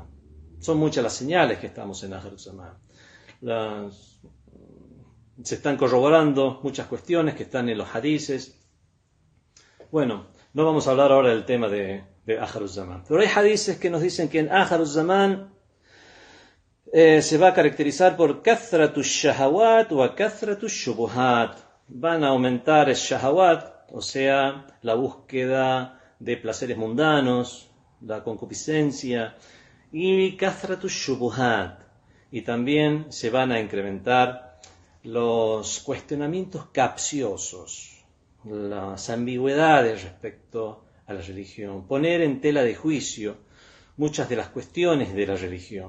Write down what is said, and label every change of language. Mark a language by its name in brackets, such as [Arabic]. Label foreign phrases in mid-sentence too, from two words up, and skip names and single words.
[Spanish] Son muchas las señales que estamos en [Arabic] آخر الزمان. [Spanish] Se están corroborando muchas cuestiones que están en los hadices. Bueno, no vamos a hablar ahora del tema de [Arabic] آخر الزمان. [Spanish] Pero hay hadices que nos dicen que en [Arabic] آخر الزمان [Spanish] se va a caracterizar por [Arabic] كثرة الشهوات [Spanish] o [Arabic] كثرة الشبهات. [Spanish] Van a aumentar el shahawat, o sea, la búsqueda de placeres mundanos, la concupiscencia, y [Arabic] كثرة الشبهات. [Spanish] Y también se van a incrementar los cuestionamientos capciosos, las ambigüedades respecto a la religión, poner en tela de juicio muchas de las cuestiones de la religión.